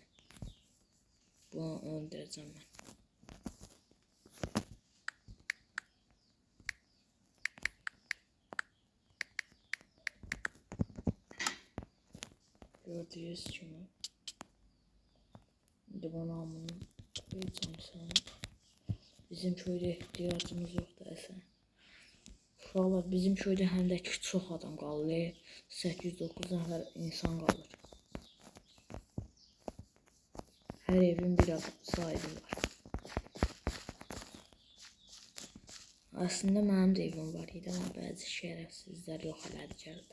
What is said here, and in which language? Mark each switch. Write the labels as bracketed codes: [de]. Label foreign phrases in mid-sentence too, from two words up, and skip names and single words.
[tr] Bunu öldüreceğim ben. Gördüğünüz gibi. Şimdi bana bunu koyacağım sana. Bizim köyde ihtiyacımız yok derse. [az] Uşaqlar bizim köyde həm də ki çox adam qalır. 809 nəfər insan qalır. Her evin bir sahibi var. Aslında mənim də evim var idi, amma bəzi şərəfsizlər yox elədi gəldi.